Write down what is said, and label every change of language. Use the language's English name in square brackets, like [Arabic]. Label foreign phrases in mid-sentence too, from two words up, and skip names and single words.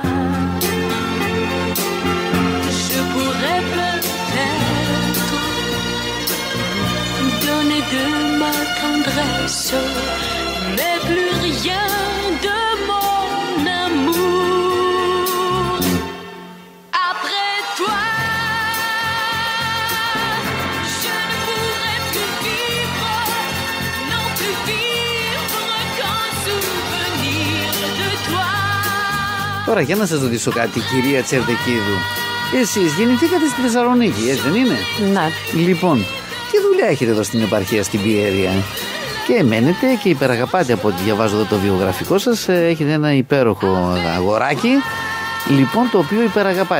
[French] je pourrais peut-être donner de ma tendresse, mais plus rien de mon amour. Après toi, je ne pourrai plus vivre, non plus vivre qu'un souvenir de toi. [Greek] Τώρα για να σας ρωτήσω κάτι, κυρία Τσερδεκίδου. Εσείς γεννηθήκατε στη Θεσσαλονίκη, έτσι δεν είναι? Ναι. Λοιπόν, τι δουλειά έχετε εδώ στην επαρχία, στην Πιέρια? Και μένετε και υπεραγαπάτε, από ό,τι διαβάζω εδώ το βιογραφικό σας. Έχετε ένα υπέροχο αγοράκι, λοιπόν, το οποίο υπεραγαπάτε.